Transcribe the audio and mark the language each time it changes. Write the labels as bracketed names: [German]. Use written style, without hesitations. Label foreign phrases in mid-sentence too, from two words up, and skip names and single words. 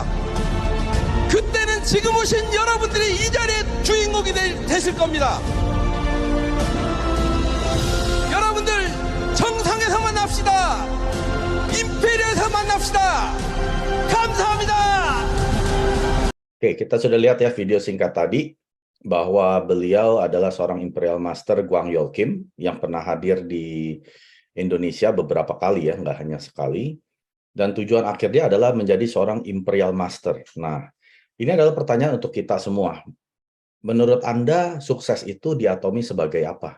[Korean] 그때는 지금 오신 여러분들이 이 자리의 주인공이 되실 겁니다. 여러분들 정상에서 만납시다. 임페리얼에서 만납시다. 감사합니다. [Indonesian] Oke, kita sudah lihat ya video singkat tadi bahwa beliau adalah seorang Imperial Master Gwang Yeol Kim yang pernah hadir di Indonesia beberapa kali ya, nggak hanya sekali. Dan tujuan akhirnya adalah menjadi seorang Imperial Master. Nah, ini adalah pertanyaan untuk kita semua. Menurut Anda, sukses itu di Atomi sebagai apa?